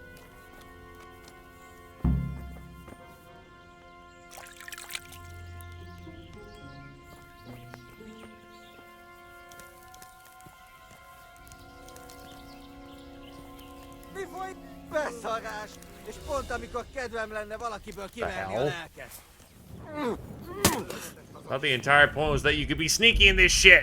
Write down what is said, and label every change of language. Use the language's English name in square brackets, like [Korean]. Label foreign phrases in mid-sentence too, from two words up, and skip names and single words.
[Hungarian] Mi folyt? Beszarás! És pont amikor kedvem lenne valakiből kiverni a hell? lelket. [English] Well, the entire point was that you could be sneaky in this shit.